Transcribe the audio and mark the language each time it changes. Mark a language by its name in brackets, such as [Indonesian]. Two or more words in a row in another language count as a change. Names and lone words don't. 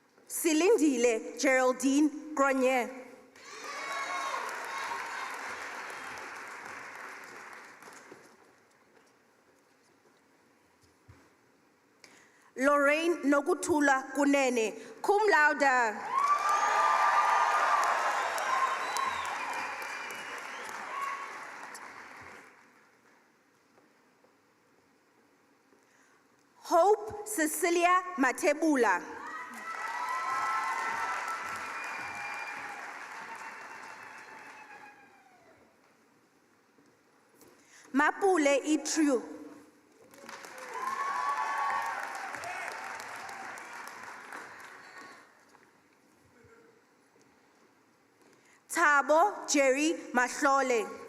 [English] Silindile Geraldine Grenier. Lorraine Nogutula Kunene, [Latin] cum laude. [English] Hope Cecilia Matebula. Mapule Itru. Tabo Jerry Mahlole.